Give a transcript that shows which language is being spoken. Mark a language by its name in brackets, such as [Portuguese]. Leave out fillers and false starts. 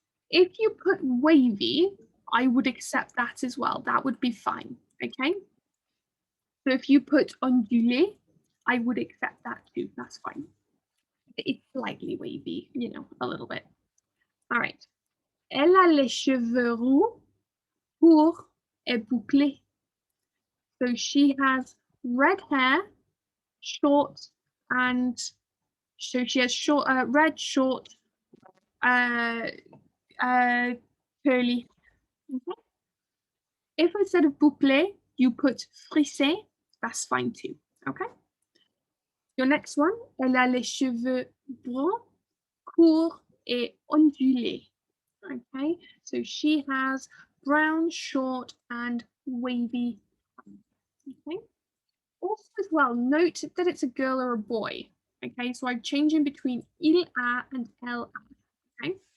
[English] If you put wavy, I would accept that as well. That would be fine. Okay. So if you put ondulé, I would accept that too. That's fine. It's slightly wavy, you know, a little bit. All right. [French] Elle a les cheveux roux, courts et bouclés. [English] So she has red hair, short, and so she has short, red, short, curly. Okay. If instead of bouclé, you put frissé, that's fine too. Okay. Your next one, [French] elle a les cheveux bruns, courts et ondulés. [English] Okay, so she has brown, short, and wavy. Okay. Also, as well, note that it's a girl or a boy. Okay, so I'm changing between il a and elle a. Okay.